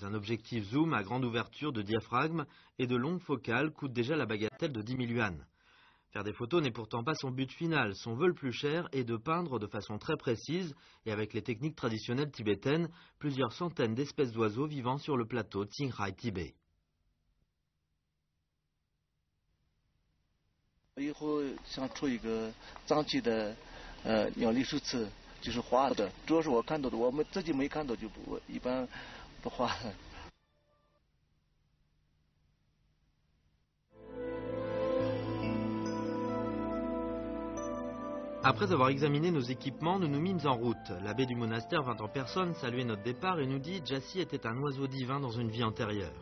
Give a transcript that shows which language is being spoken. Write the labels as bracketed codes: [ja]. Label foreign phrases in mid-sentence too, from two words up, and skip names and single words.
[fr] Un objectif zoom à grande ouverture de diaphragme et de longue focale coûte déjà la bagatelle de 10 000 yuan. Faire des photos n'est pourtant pas son but final. Son vœu le plus cher est de peindre de façon très précise et avec les techniques traditionnelles tibétaines plusieurs centaines d'espèces d'oiseaux vivant sur le plateau Qinghai Tibet. [zh] 以后想出一个藏区的鸟类数词，就是画的，主要是我看到的，我们自己没看到就不一般不画。 [fr] Après avoir examiné nos équipements, nous nous mîmes en route. L'abbé du monastère vint en personne saluer notre départ et nous dit « Jassi était un oiseau divin dans une vie antérieure.